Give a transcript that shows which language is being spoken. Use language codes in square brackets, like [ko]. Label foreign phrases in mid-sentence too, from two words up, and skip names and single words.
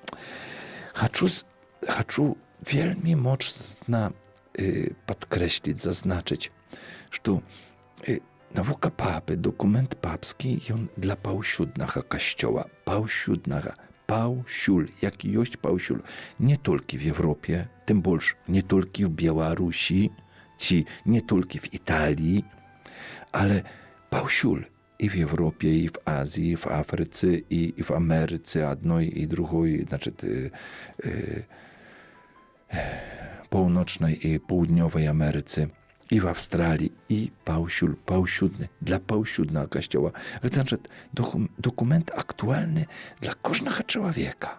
[be] Хачу вельмі моцна падкрэсліць, зазначыць, што навука папы, документ папскі, ён для паўсюднага касцёла, паўсюднага, паўсюль, як ёсць паўсюль, не толькі [ru] в Европе, [be] тым больш не толькі в Беларусі, ці не толькі в Італіі, але паўсюль і в Европе, і в Азії, і в Афрыцы, і в Амерыцы, адной і другой, значит, Поўночнай і Поўднёвай Амерыцы, і в Австралii, і паўсюль, паўсюдны, для паўсюднага касцёла. Гэта значит, документ актуальны для кожнага чалавека.